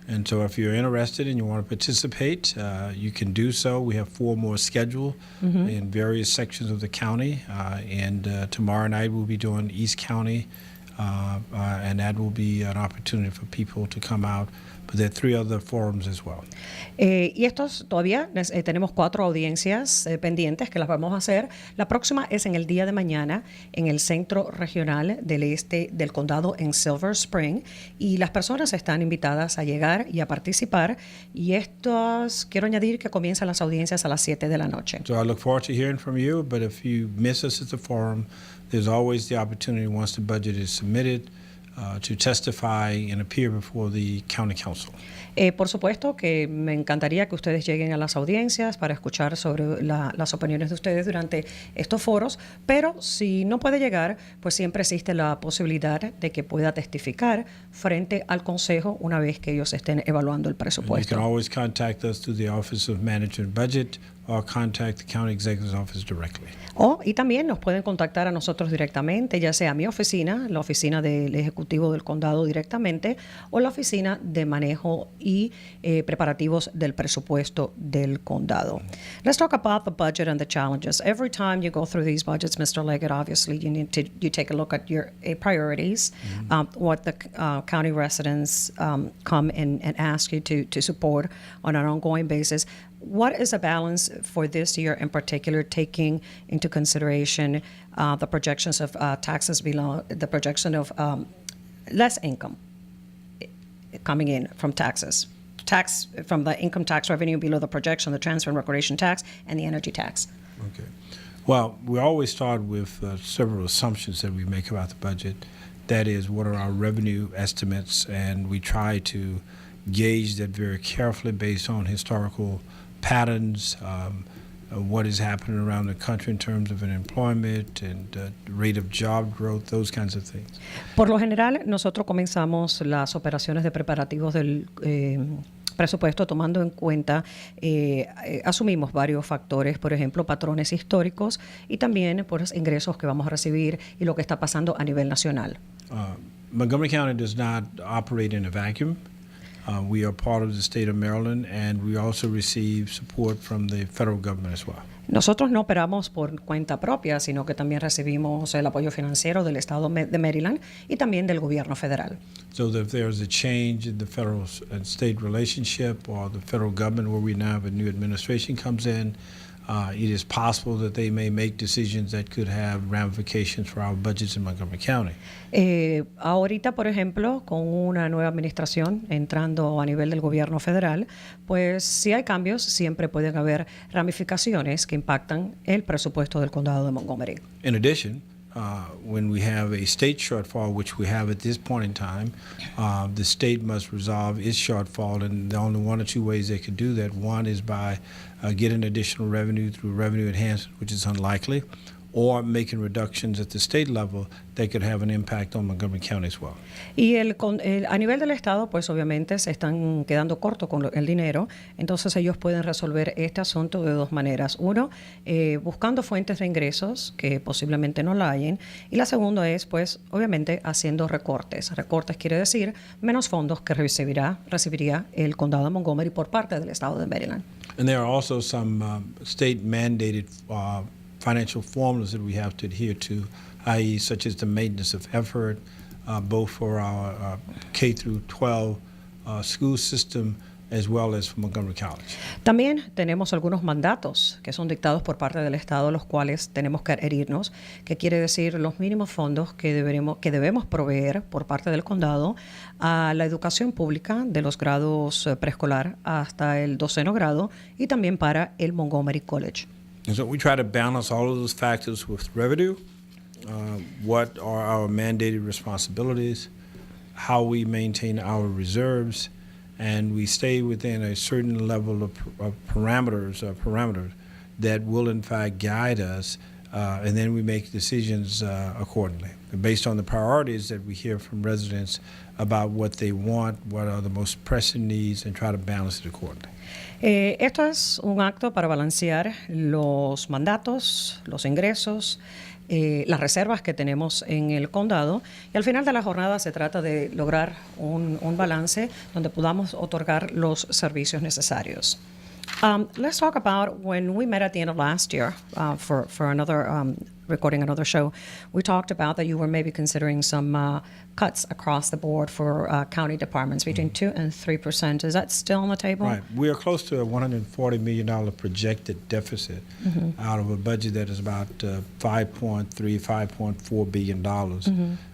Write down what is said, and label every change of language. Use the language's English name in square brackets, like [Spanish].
[English] And so if you're interested and you want to participate, you can do so. We have 4 more scheduled in various sections of the county. And tomorrow night we'll be doing East County. And that will be an opportunity for people to come out. But there are 3 other forums as well. [Spanish] Y estos todavía tenemos 4 audiencias pendientes que las vamos a hacer. La próxima es en el día de mañana en el Centro Regional del Este del Condado en Silver Spring. Y las personas están invitadas a llegar y a participar. Y estos, quiero añadir que comienzan las audiencias a las 7 de la noche. [English] So I look forward to hearing from you. But if you miss us at the forum, there's always the opportunity once the budget is submitted to testify and appear before the county council. [Spanish] Por supuesto que me encantaría que ustedes lleguen a las audiencias para escuchar sobre las opiniones de ustedes durante estos foros, pero si no puede llegar, pues siempre existe la posibilidad de que pueda testificar frente al consejo una vez que ellos estén evaluando el presupuesto. [English] You can always contact us through the Office of Management Budget or contact the County Executive's Office directly. [Spanish] Y también nos pueden contactar a nosotros directamente, ya sea a mi oficina, la oficina del Ejecutivo del Condado directamente, o la oficina de manejo y preparativos del presupuesto del condado. [English] Let's talk about the budget and the challenges. Every time you go through these budgets, Mr. Leggett, obviously you take a look at your priorities, what the county residents come and ask you to support on an ongoing basis. What is a balance for this year in particular, taking into consideration the projections of taxes below, the projection of less income coming in from taxes, tax from the income tax revenue below the projection, the transfer and recordation tax, and the energy tax? Okay. Well, we always start with several assumptions that we make about the budget. That is, what are our revenue estimates, and we try to gauge that very carefully based on historical patterns, what is happening around the country in terms of unemployment and rate of job growth, those kinds of things. [Spanish] Por lo general, nosotros comenzamos las operaciones de preparativos del presupuesto tomando en cuenta, asumimos varios factores, por ejemplo, patrones históricos y también por los ingresos que vamos a recibir y lo que está pasando a nivel nacional. [English] Montgomery County does not operate in a vacuum. We are part of the state of Maryland, and we also receive support from the federal government as well. [Spanish] Nosotros no operamos por cuenta propia, sino que también recibimos el apoyo financiero del estado de Maryland y también del gobierno federal. [English] So that if there's a change in the federal and state relationship, or the federal government where we now have a new administration comes in, it is possible that they may make decisions that could have ramifications for our budgets in Montgomery County. [Spanish] Ahorita, por ejemplo, con una nueva administración entrando a nivel del gobierno federal, pues si hay cambios, siempre pueden haber ramificaciones que impactan el presupuesto del condado de Montgomery. [English] In addition, when we have a state shortfall, which we have at this point in time, the state must resolve its shortfall, and the only one or two ways they could do that. One is by getting additional revenue through revenue enhancement, which is unlikely, or making reductions at the state level that could have an impact on Montgomery County as well. [Spanish] Y a nivel del estado, pues obviamente se están quedando cortos con el dinero, entonces ellos pueden resolver este asunto de dos maneras. Uno, buscando fuentes de ingresos que posiblemente no la hayan, y la segunda es, pues, obviamente haciendo recortes. Recortes quiere decir menos fondos que recibiría el condado de Montgomery por parte del estado de Maryland. [English] And there are also some state-mandated financial formulas that we have to adhere to, i.e. such as the maintenance of effort, both for our K through 12 school system as well as for Montgomery College. [Spanish] También tenemos algunos mandatos que son dictados por parte del Estado, los cuales tenemos que adherirnos, que quiere decir los mínimos fondos que debemos proveer por parte del condado a la educación pública de los grados preescolar hasta el 12º grado y también para el Montgomery College. [English] And so we try to balance all of those factors with revenue, what are our mandated responsibilities, how we maintain our reserves, and we stay within a certain level of parameters that will in fact guide us, and then we make decisions accordingly, based on the priorities that we hear from residents about what they want, what are the most pressing needs, and try to balance it accordingly. [Spanish] Esto es un acto para balancear los mandatos, los ingresos, las reservas que tenemos en el condado, y al final de la jornada se trata de lograr un balance donde podamos otorgar los servicios necesarios. [English] Let's talk about when we met at the end of last year for another recording another show. We talked about that you were maybe considering some cuts across the board for county departments between 2 and 3%. Is that still on the table? Right. We are close to a $140 million projected deficit out of a budget that is about $5.4 billion.